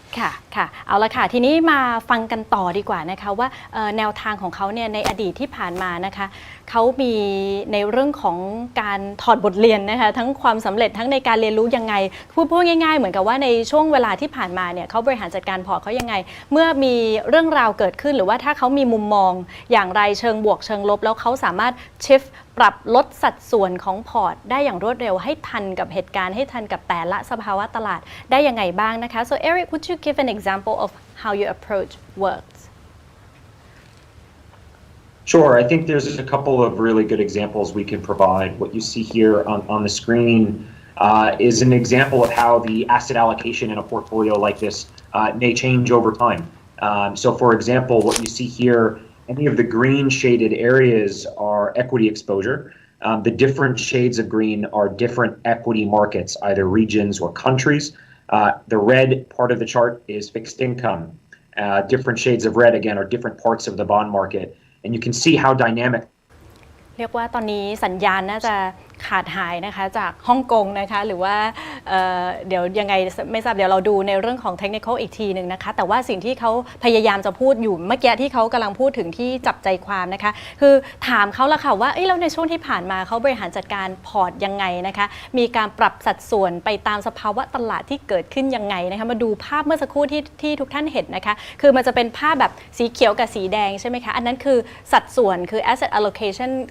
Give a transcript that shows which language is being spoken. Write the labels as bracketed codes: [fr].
[th] ค่ะเอาละค่ะทีนี้มาฟังกันต่อดีกว่านะคะว่าแนวทางของเขาเนี่ยในอดีตที่ผ่านมานะคะเขามีในเรื่องของการถอดบทเรียนนะคะทั้งความสำเร็จทั้งในการเรียนรู้ยังไงพูดง่ายๆเหมือนกับว่าในช่วงเวลาที่ผ่านมาเนี่ยเขาบริหารจัดการพอร์ตเขายังไงเมื่อมีเรื่องราวเกิดขึ้นหรือว่าถ้าเขามีมุมมองอย่างไรเชิงบวกเชิงลบแล้วเขาสามารถ shift ปรับลดสัดส่วนของพอร์ตได้อย่างรวดเร็วให้ทันกับเหตุการณ์ให้ทันกับแต่ละสภาวะตลาดได้ยังไงบ้างนะคะ [en] so Eric would you give an example of how your approach works Sure. I think there's a couple of really good examples we can provide. What you see here on the screen is an example of how the asset allocation in a portfolio like this may change over time. So for example, what you see here, any of the green shaded areas are equity exposure. The different shades of green are different equity markets, either regions or countries. The red part of the chart is fixed income. Different shades of red, again, are different parts of the bond market.And you can see how dynamic [th] เรียกว่าตอนนี้สัญญาณน่าจะขาดหายนะคะจากฮ่องกงนะคะหรือว่าเดี๋ยวยังไงไม่ทราบเดี๋ยวเราดูในเรื่องของเทคนิคอีกทีหนึ่งนะคะแต่ว่าสิ่งที่เขา พยายามจะพูดอยู่เมื่อกี้ที่เขากำลังพูดถึงที่จับใจความนะคะคือถามเขาละค่ะว่าแล้วในช่วงที่ผ่านมาเขาบริหารจัดการพอร์ตยังไงนะคะมีการปรับสัดส่วนไปตามสภาวะตลาดที่เกิดขึ้นยังไงนะคะมาดูภาพเมื่อสักครู่ที่ทุกท่านเห็นนะคะคือมันจะเป็นภาพแบบสีเขียวกับสีแดงใช่ไหมคะอันนั้นคือสัดส่วนคือ asset allocation